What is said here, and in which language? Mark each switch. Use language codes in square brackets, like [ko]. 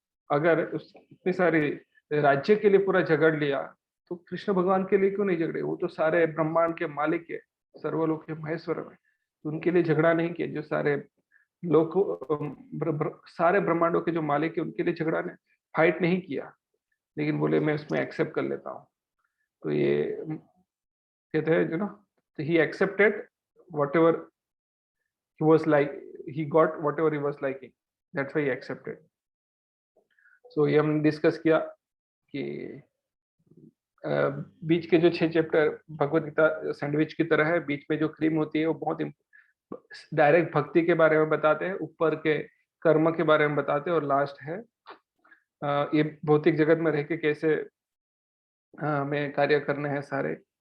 [hi] अगर इतनी सारी राज्य के लिए पूरा झगड़ लिया, तो कृष्ण भगवान के लिए क्यों नहीं झगड़े? वो तो सारे ब्रह्मांड के मालिक है, सर्वलोक के महेश्वर में, तो उनके लिए झगड़ा नहीं किया। जो सारे लोक सारे ब्रह्मांडों के जो मालिक है, उनके लिए झगड़ा ने फाइट नहीं किया, लेकिन बोले मैं उसमें एक्सेप्ट कर लेता हूँ। तो ये कहते हैं जो ना, तो he accepted [en] whatever he was like, he got whatever he was liking, that's why he accepted. [hi] So ये हमने डिस्कस किया कि बीच के जो 6 चैप्टर भगवत गीता सैंडविच की तरह है, बीच में जो क्रीम होती है वो बहुत डायरेक्ट भक्ति के बारे में बताते हैं, ऊपर के कर्म के बारे में बताते हैं, और लास्ट है ये भौतिक जगत में रह के कैसे हमें कार्य करने हैं सारे।